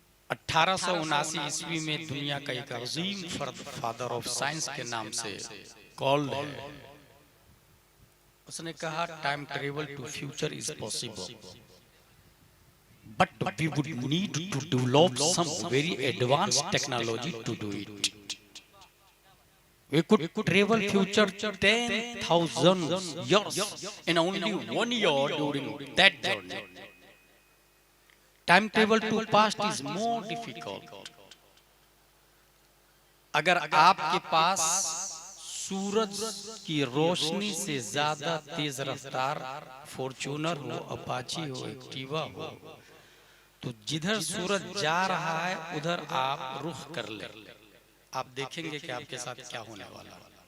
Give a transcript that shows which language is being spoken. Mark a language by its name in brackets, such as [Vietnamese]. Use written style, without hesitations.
[Hindi] 1879 ईस्वी में दुनिया का एक अजीम फर्द, फादर ऑफ साइंस के नाम से कॉल्ड है, उसने कहा [English] Time travel to future is possible, but we would need to develop some very advanced technology to do it. We could travel future 10,000 years in only 1 year during that journey. Time travel to past is more difficult. [Hindi] अगर आपके पास सूरज की रोशनी से ज्यादा तेज रफ्तार Fortuner हो, Apache हो, Activa हो, तो जिधर सूरज जा रहा है उधर आप रुख कर ले, आप देखेंगे कि आपके साथ क्या होने वाला है।